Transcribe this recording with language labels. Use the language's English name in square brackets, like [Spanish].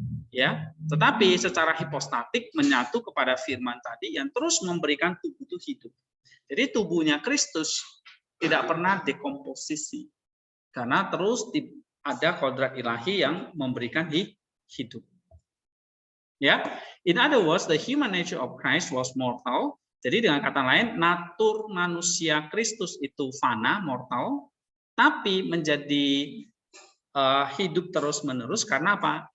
[Indonesian] Ya, tetapi secara hipostatik menyatu kepada firman tadi yang terus memberikan tubuh itu hidup. Jadi tubuhnya Kristus tidak pernah dekomposisi karena terus ada kodrat ilahi yang memberikan hidup. [English] Ya, in other words, the human nature of Christ was mortal. [Indonesian] Jadi dengan kata lain, natur manusia Kristus itu fana, mortal, tapi menjadi hidup terus menerus karena apa?